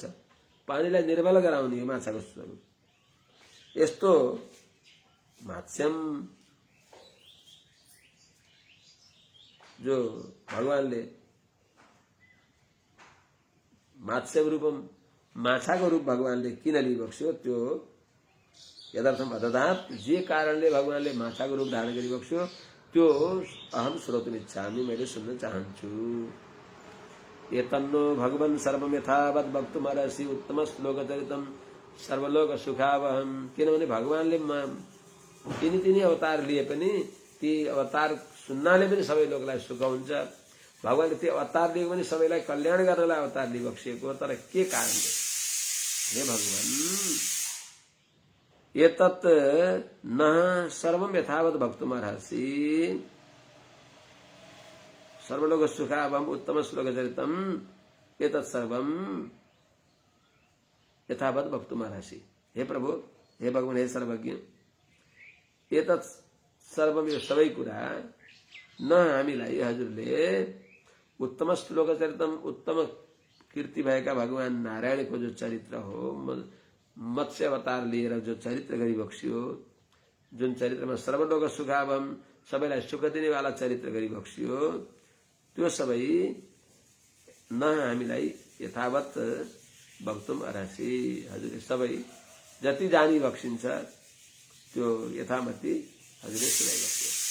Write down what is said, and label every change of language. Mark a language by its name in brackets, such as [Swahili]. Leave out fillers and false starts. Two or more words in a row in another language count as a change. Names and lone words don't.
[Nepali] पानीलाई निर्मल गराउने यो माछाको स्वरूप। यस्तो मात्स्यम जो भगवानले [Sanskrit] मात्स्यम रूपम [Nepali] माछाको रूप भगवानले किन लिइबक्स्यो, त्यो [Sanskrit] यथार्थम अददात, [Nepali] जे कारणले भगवानले माछाको रूप धारण गरिबक्स्यो त्यो [Sanskrit] अहम श्रोतुम इच्छामि, [Nepali] मैले सुन्न चाहन्छु। [Sanskrit] एतन्नो भगवन् सर्वम यथावत वक्तुमर्हसि उत्तम श्लोक चरितम सर्वलोक सुखावहम। [Nepali] किनभने भगवानले तिनी अवतार लिए पनि ती अवतार सुन्नाले पनि सबै लोकलाई सुख हुन्छ। भगवानले त्यो अवतार लिएको पनि सबैलाई कल्याण गर्नलाई अवतार लिइबक्सिएको, तर के कारणले? [Sanskrit] हे भगवान, एतत् न सर्वम यथावत भक्तुमर्हसि सर्वलोक सुखावहम उत्तम श्लोक चरितम एतत् सर्वम यथावत भक्तुमर्हसि। हे प्रभु, हे भगवान, हे सर्वज्ञ, एतत् सर्वम, [Nepali] यो सबै कुरा न हामीलाई हजुरले [Sanskrit] उत्तम श्लोक चरितम, [Nepali] उत्तम कीर्ति भएका भगवान नारायणको जो चरित्र हो, मत्स्य अवतार लिएर जो चरित्र गरिबक्सियो, जुन चरित्रमा [Sanskrit] सर्वलोक सुखावहम, [Nepali] सबैलाई सुख दिनेवाला चरित्र गरिबक्सियो, त्यो सबै न हामीलाई [Sanskrit] यथावत भक्तुम अर्हसि, [Nepali] हजुरले सबै जति जानी बक्सिन्छ त्यो यथामति हजुरले सुनाइबक्स्यो।